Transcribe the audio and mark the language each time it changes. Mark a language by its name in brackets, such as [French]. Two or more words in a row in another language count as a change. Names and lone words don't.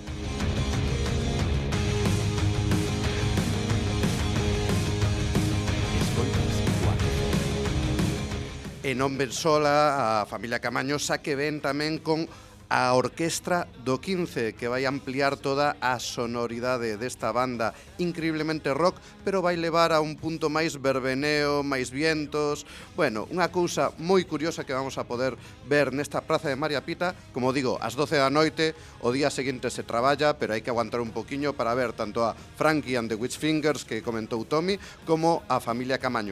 [Galician] E non ven sola a Familia Camaño, xa que ven tamén con a Orquestra do 15, que vai ampliar toda a sonoridade desta banda increíblemente rock, pero vai levar a un punto máis verbeneo, máis vientos. Bueno, unha cousa moi curiosa que vamos a poder ver nesta Praza de María Pita. Como digo, ás 12 da noite, o día seguinte se traballa, pero hai que aguantar un poquiño para ver tanto a Frankie and the Witchfingers, que comentou Tommy, como a Familia Camaño.